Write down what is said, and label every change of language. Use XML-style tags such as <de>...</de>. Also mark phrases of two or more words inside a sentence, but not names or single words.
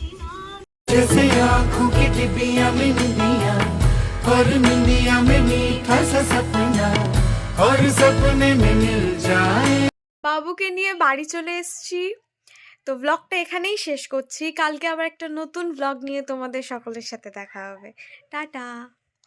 <hi>जैसे आँखों की डिबिया में निंदिया, और निंदिया में मीठा सपने में मिल जाए।</hi> <bn>বাবুকে নিয়ে বাড়ি চলে এসেছি। তো ব্লগটা এখানেই শেষ করছি। কালকে আবার একটা নতুন ব্লগ নিয়ে তোমাদের সকলের সাথে দেখা হবে। টাটা।</bn>